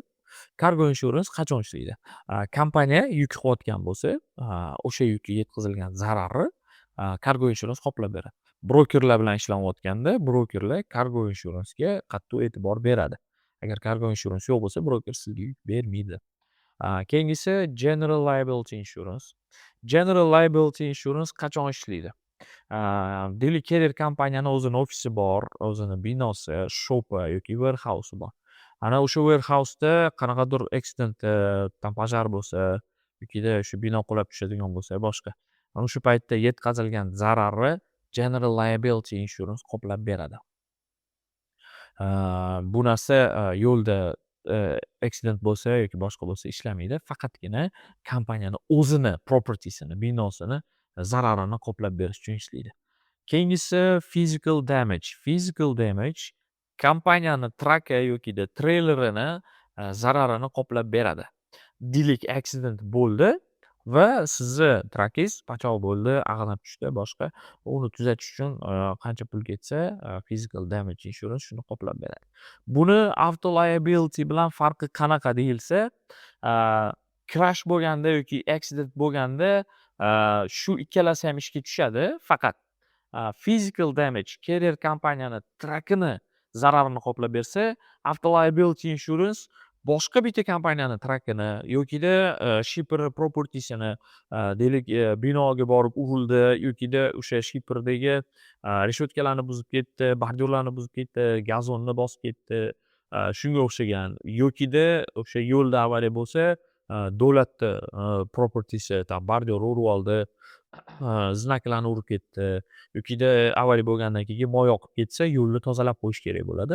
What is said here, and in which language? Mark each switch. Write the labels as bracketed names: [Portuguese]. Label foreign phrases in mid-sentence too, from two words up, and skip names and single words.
[English] Cargo insurance [Uzbek] qachon ishlaydi? Kompaniya yuk qilayotgan bo'lsa, o'sha yukka yetkazilgan zararni [English] cargo insurance [Uzbek] qoplab beradi. Brokerlar bilan ishlayotganda, brokerlar [English] cargo insuransga [Uzbek] qattiq e'tibor beradi. Agar [English] cargo insurance [Uzbek] yo'q bo'lsa, broker sizga yuk bermaydi. Keyingisi [English] general liability insurance. General liability insurance [Uzbek] qachon ishlaydi? Deylik, carrier kompaniyani o'zini ofisi bor, o'zini binosi, shopi yoki warehouse bor. Ana o'sha warehouse'da qanaqadir accident, [Russian] там пожар [Uzbek] bo'lsa, yokida shu bino qulab tushadigan bo'lsa, boshqa. Ana shu paytda yetkazilgan zararni [English] general liability insurance [Uzbek] qoplab beradi. Bu narsa yo'lda accident bo'lsa yoki boshqa bo'lsa ishlamaydi. Faqatgina kompaniyani o'zini propertysini, binosini zararini qoplab berish uchun ishlaydi. Keyingisi [English] physical damage. Physical damage [Uzbek] kompaniyani traki yokida treylerini zararini qoplab beradi. Deylik, accident bo'ldi va sizni trakingiz pachoq bo'ldi, ag'anab tushdi, boshqa. Uni tuzatish uchun qancha pul ketsa, [English] physical damage insurance [Uzbek] shuni qoplab beradi. Buni [English] auto liability [Uzbek] bilan farqi qanaqa deyilsa, crash bo'lganda yoki accident bo'lganda shu ikkalasi ham ishga tushadi. Faqat [English] physical damage [Uzbek] carrier kompaniyani trakini zararini qoplab bersa, [English] auto liability insurance [Uzbek] boshqa bitta kompaniyani trakini yokida shipper propertysini, deylik, binoga borib urildi yokida o'sha shipperdagi reshotkalarni buzib ketdi, bordyorlarni buzib ketdi, gazonni bosib ketdi, shunga o'xshagan yokida o'sha yo'lda avariya bo'lsa, davlatni propertysi, там bordiyor urib oldi, znaklarni urib ketdi yokida avariya bo'lgandan keyin moy oqib ketsa, yo'lni tozalab qo'yish kerak bo'ladi.